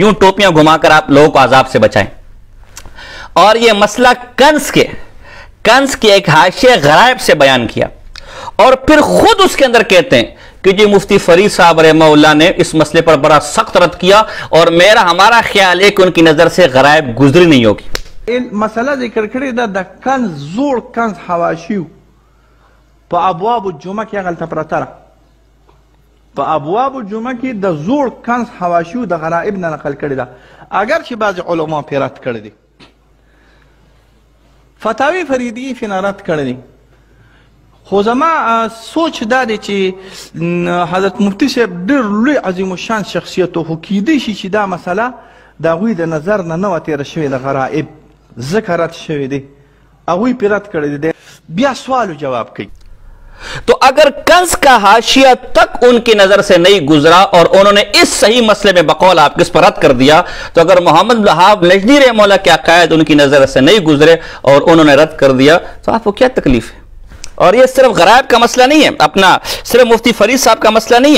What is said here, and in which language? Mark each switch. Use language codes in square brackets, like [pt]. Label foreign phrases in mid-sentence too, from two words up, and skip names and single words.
[ur] یوں ٹوپیاں گھما کر آپ لوگوں کو عذاب سے بچائیں. اور یہ مسئلہ کنز کے ایک حاشیہ غرائب سے بیان کیا, اور پھر خود اس کے اندر کہتے ہیں کہ جی مفتی فرید صاحب رحمہ اللہ نے اس مسئلے پر بڑا سخت رد کیا, اور ہمارا خیال ہے کہ ان کی نظر سے غرائب گزری نہیں ہوگی. [ps] مسئلہ ذکر کړی دا کنز زوړ کنز حواشیو په ابواب الجمعه کې غلطه پرته ده. په ابواب الجمعه کې د زوړ کنز حواشیو د غرائب نه نقل کړی ده, اگر چې بعض علما پې رد کړی دي. فتاوی فریدی فی رد کړی دي. خو زما سوچ دا دی چې حضرت مفتی صاحب ډېر لوی عظیم الشان شخصیت و, خو کیدی شي چې دا مسله د هغوی د نظر نه نه وه تېره شوې د غرائب, ځکه رد شوې دی, هغوی پرې رد کړی دی. بیا سوال و جواب کوي. [ur] تو اگر کنز کا حاشیہ تک ان کی نظر سے نہیں گزرا اور انہوں نے اس صحیح مسئلے میں بقول آپ کس پر رد کر دیا، تو اگر محمد وہاب نجدی رحمہ اللہ کے عقائد ان کی نظر سے نہیں گزرے اور انہوں نے رد کر دیا، تو آپ کو کیا تکلیف ہے؟ اور یہ صرف غرائب کا مسئلہ نہیں ہے، اپنا صرف مفتی فرید صاحب کا مسئلہ نہیں ہے.